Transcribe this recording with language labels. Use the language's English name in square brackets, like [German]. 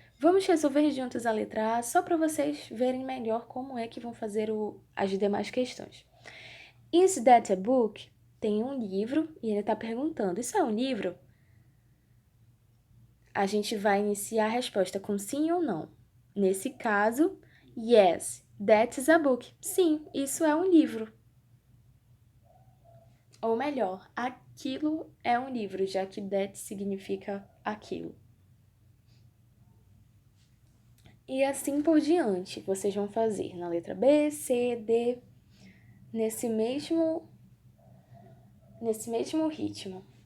[Portuguese] Vamos resolver juntos a letra A só para vocês verem melhor como é que vão fazer as demais questões. [English] Is that a book? [Portuguese] Tem um livro e ele está perguntando, isso é um livro? A gente vai iniciar a resposta com sim ou não. Nesse caso, [English] yes, that is a book. [Portuguese] Sim, isso é um livro. Ou melhor, aquilo é um livro, já que that significa aquilo. E assim por diante, vocês vão fazer na letra B, C, D, nesse mesmo ritmo.